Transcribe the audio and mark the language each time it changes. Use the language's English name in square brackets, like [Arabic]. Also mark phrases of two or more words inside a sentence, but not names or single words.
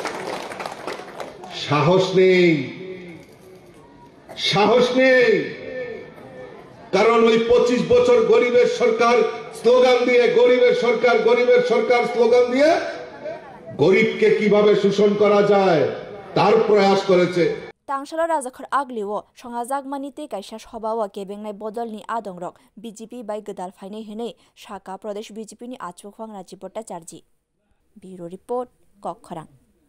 [Bangla] সাহস নেই কারণ ওই 25 বছর গরিবের সরকার স্লোগান দিয়ে গরিবের সরকার স্লোগান দিয়ে গরিবকে কিভাবে শোষণ করা যায় তার প্রয়াস করেছে [Kok Borok] तांसालो राजाखर आगलिओ संहाजागमानिते काइसा सभाओ केबेंनाय बदलनि आदंरक BJP बाय गोदाल फाइनाय हनै साका प्रदेश BJP नि आचुकफां राजीव भट्टाचार्य ब्यूरो रिपोर्ट कखरां।